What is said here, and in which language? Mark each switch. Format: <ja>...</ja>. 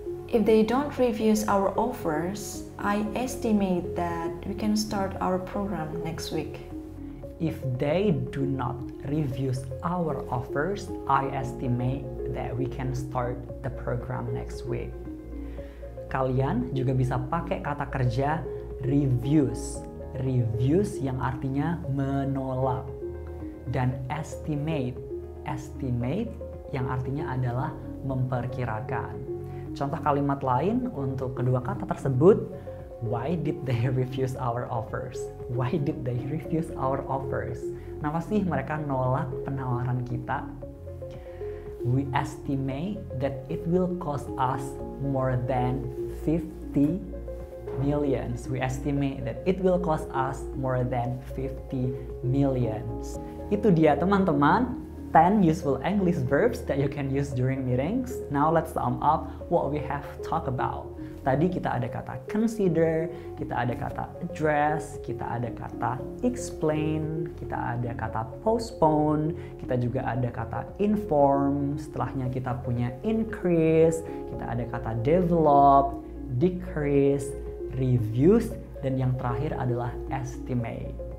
<en>If they don't review our offers, I estimate that we can start our program next week. If they do not review our offers, I estimate that we can start the program next week.</en> <id>Kalian juga bisa pakai kata kerja reviews. Reviews yang artinya menolak. Dan estimate. Estimate yang artinya adalah memperkirakan. Contoh kalimat lain untuk kedua kata tersebut,</id> <en>why did they refuse our offers? Why did they refuse our offers?</en> <id>Kenapa sih mereka nolak penawaran kita?</id> <en>We estimate that it will cost us more than 50 millions. We estimate that it will cost us more than 50 millions.</en> <id>Itu dia teman-teman.</id> <en>10 useful English verbs that you can use during meetings. Now let's sum up what we have talked about.</en> <id>Tadi kita ada kata consider, kita ada kata address, kita ada kata explain, kita ada kata postpone, kita juga ada kata inform, setelahnya kita punya increase, kita ada kata develop, decrease, reviews, dan yang terakhir adalah estimate.</id>